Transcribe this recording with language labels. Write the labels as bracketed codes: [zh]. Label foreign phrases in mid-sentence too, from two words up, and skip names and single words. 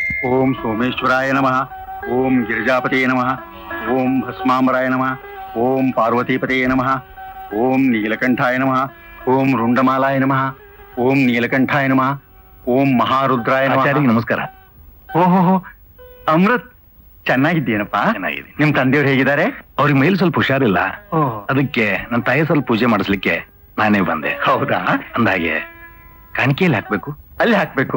[sa] ಓಂ ಸೋಮೇಶ್ವರಾಯ ನಮಃ. ಓಂ ಗಿರಿಜಾಪತೇ ನಮಃ. ಓಂ ಭಸ್ಮಾಂಬರಾಯ ನಮಃ. ಓಂ ಪಾರ್ವತೀಪತೇ ನಮಃ. ಓಂ ನೀಲಕಂಠಾಯ ನಮಃ. ಓಂ ರುಂಡಮಾಲಾಯ ನಮಃ. ಓಂ ನೀಲಕಂಠಾಯ ನಮಃ. ಓಂ ಮಹಾರುದ್ರಾಯ ನಮಃ. [kn] ನಮಸ್ಕಾರ. ಓಹೋ ಅಮೃತ್, ಚೆನ್ನಾಗಿದ್ದೀನಪ್ಪ. ಚೆನ್ನಾಗಿದೆ. ನಿಮ್ ತಂದೆಯವ್ರು ಹೇಗಿದ್ದಾರೆ? ಅವ್ರಿಗೆ ಮೈಲಿ ಸ್ವಲ್ಪ ಹುಷಾರಿಲ್ಲ, ಅದಕ್ಕೆ ನನ್ನ ತಾಯಿ ಸ್ವಲ್ಪ ಪೂಜೆ ಮಾಡಿಸ್ಲಿಕ್ಕೆ ನಾನೇ ಬಂದೆ. ಹೌದಾ? ಅಂದಾಗೆ ಕಾಣಿಕೆಯಲ್ಲಿ ಹಾಕ್ಬೇಕು. ಅಲ್ಲಿ ಹಾಕ್ಬೇಕು.